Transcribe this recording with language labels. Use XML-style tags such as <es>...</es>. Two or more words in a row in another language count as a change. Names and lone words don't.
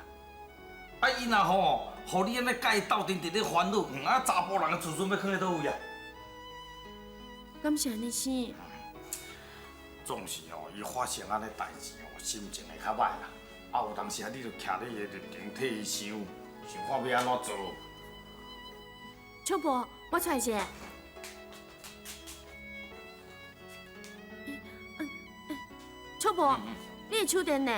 <nan>啊，伊若吼，互你安尼甲伊斗阵伫咧烦恼，啊，查甫人的自尊要囥喺倒位啊？敢是安尼生？总是吼，伊发生安尼代志吼，心情会较歹啦。啊，有当时啊，你着徛咧伊的立场替伊想，想看要安怎做。秋婆，我出来者。秋婆，你的手电呢？</nan>